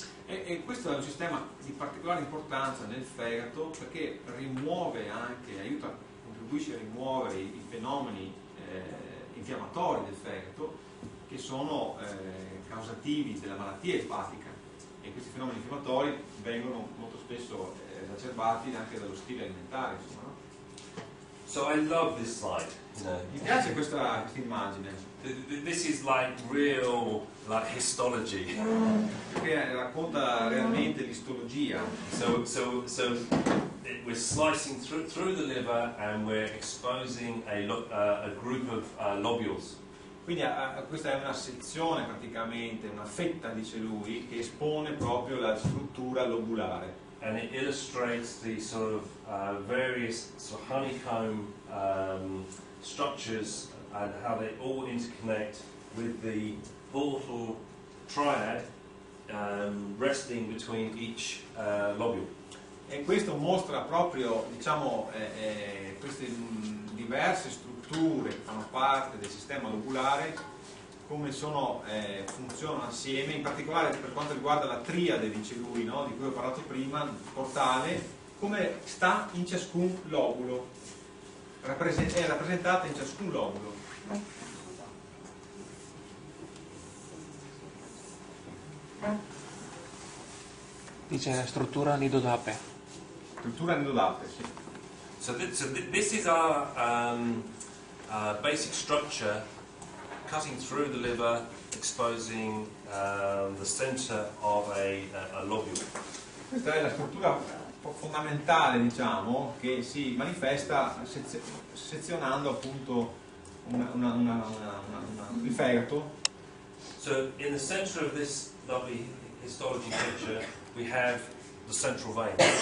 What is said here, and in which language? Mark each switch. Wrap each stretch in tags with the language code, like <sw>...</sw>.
<it>E questo è un sistema di particolare importanza nel fegato perché rimuove anche, aiuta, contribuisce a rimuovere i fenomeni infiammatori del fegato che sono causativi della malattia epatica, e questi fenomeni infiammatori vengono molto spesso esacerbati anche dallo stile alimentare, insomma, no?</it> <en>So I love this slide. You know.</en> <it>Mi piace questa immagine.</it> <en>This is like real, like histology.</en> <it>Perché racconta realmente l'istologia.</it> <en>So we're slicing through the liver and we're exposing a group of lobules.</en> <it>Quindi questa è una sezione praticamente, una fetta, dice lui, che espone proprio la struttura lobulare.</it> <en>And it illustrates the sort of various sort of honeycomb structures and how they all interconnect with the portal triad resting between each lobule.</en> <it>E questo mostra proprio, diciamo, queste diverse strutture che fanno parte del sistema lobulare, come funzionano assieme, in particolare per quanto riguarda la triade, dice lui, no? Di cui ho parlato prima, il portale, come sta in ciascun lobulo, è rappresentata in ciascun lobulo. Dice struttura nido d'ape. Struttura nido d'ape, sì.</it> <en>So this is our basic structure, cutting through the liver, exposing the center of a lobule.</en> <it>Questa è la struttura fondamentale, diciamo, che si manifesta sezionando appunto il fegato.</it> <en>So in the center of this lovely histology picture we have the central vein.</en>